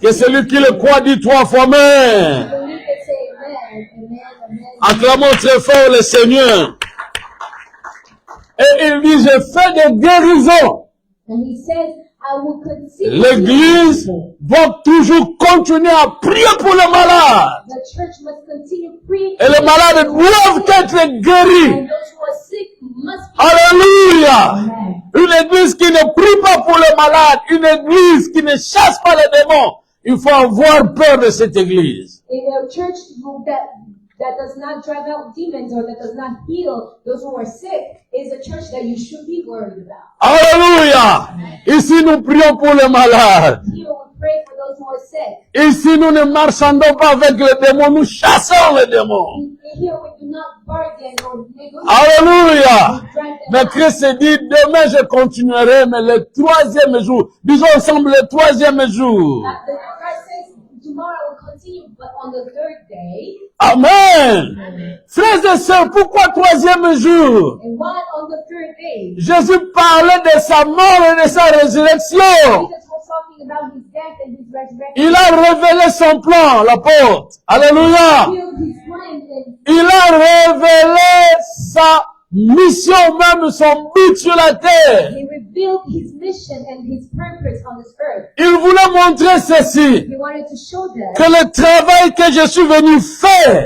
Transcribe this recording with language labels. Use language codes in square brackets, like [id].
[fr] Que celui qui le croit dit 3 fois Amen. [en] believe and say amen, amen, amen. [fr] Acclamons très fort le Seigneur. Et il dit, je fais des guérisons. [en] And he says, I will continue. [fr] L'église doit toujours continuer à prier pour les malades. [en] The church must continue praying. [fr] Et les malades doivent être guéris. [en] And those who are sick must be. [fr] Alléluia. Amen. Une église qui ne prie pas pour les malades, une église qui ne chasse pas les démons. Il faut avoir peur de cette église. [en] In a church that does not drive out demons or that does not heal those who are sick is a church that you should be worried about. [fr] Alléluia. Ici, nous prions pour les malades. [en] Here we pray for those who are sick. [fr] Ici, nous ne marchandons pas avec les démons, nous chassons les démons. [en] Here we do not bargain or negotiate. [fr] Alléluia. [en] We drive them [fr] Mais [en] out. [fr] Christ dit, demain je continuerai, mais le 3e jour, disons ensemble le 3e jour. [en] The Christ says, tomorrow I will continue, but on the third day, Amen. [fr] Frères et sœurs, pourquoi 3e jour? [en] and why on the third day? [fr] Jésus parlait de sa mort et de sa résurrection. [en] Jesus was talking about his death and his resurrection. [fr] Il a révélé son plan, l'apôtre. Alléluia. [en] He revealed his plan and [fr] Il a révélé sa mission, même son but sur la terre. [en] he revealed his mission and his purpose on this earth. [fr] Il voulait montrer ceci, [en] He wanted to show them [fr] que le travail que je suis venu faire